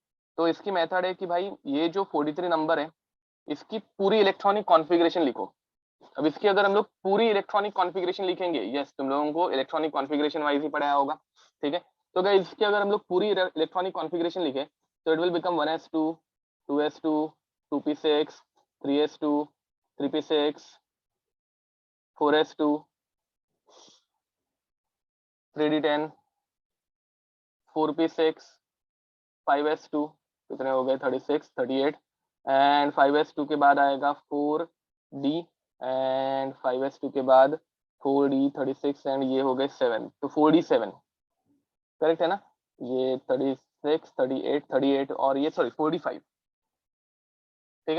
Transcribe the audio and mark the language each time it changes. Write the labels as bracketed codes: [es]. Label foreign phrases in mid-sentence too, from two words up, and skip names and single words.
[hi] तो इसकी मेथड है कि भाई ये जो 43 नंबर है इसकी पूरी [en] electronic configuration [hi] लिखो। अब इसकी अगर हम लोग पूरी [en] electronic configuration [hi] लिखेंगे, यस तुम लोगों को [en] electronic configuration wise [hi] ही पढ़ाया होगा, ठीक है। तो गाइस इसकी अगर हम लोग पूरी [en] electronic configuration [hi] लिखे तो [en] it will become [hi] 1s2 2s2 2p6 3s2 3p6 4s2 3d10 4p6 5s2, कितने हो गए 36 38, एंड 5s2 के बाद आएगा 4d, एंड 5s2 के बाद 4d 36, एंड ये हो गए 7, तो 4d7 करेक्ट है ना, ये 36 38 38 और ये सॉरी 45, ठीक है।